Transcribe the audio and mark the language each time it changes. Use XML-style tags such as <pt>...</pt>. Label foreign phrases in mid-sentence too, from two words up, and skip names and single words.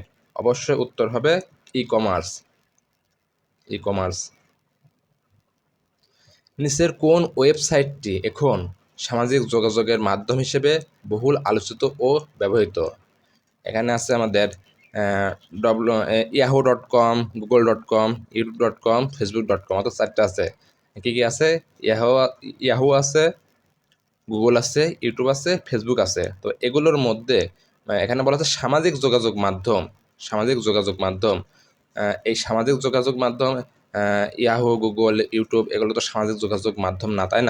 <bn>অবশ্যই উত্তর হবে ই কমার্স। ই কমার্স। নিচের কোন ওয়েবসাইটটি এখন সামাজিক যোগাযোগের মাধ্যম হিসেবে বহুল আলোচিত ও ব্যবহৃত? এখানে আছে আমাদের yahoo.com, google.com, youtube.com, facebook.com, অর্থাৎ 4টা আছে। কি কি আছে? ইয়াহু আছে, গুগল আছে, ইউটিউব আছে, ফেসবুক আছে। তো এগুলোর মধ্যে এখানে বলা আছে সামাজিক যোগাযোগ মাধ্যম। সামাজিক যোগাযোগ মাধ্যম, এই সামাজিক যোগাযোগ মাধ্যম ইয়াহু, গুগল, ইউটিউব এগুলো তো সামাজিক যোগাযোগ মাধ্যম না, তাই না?</bn>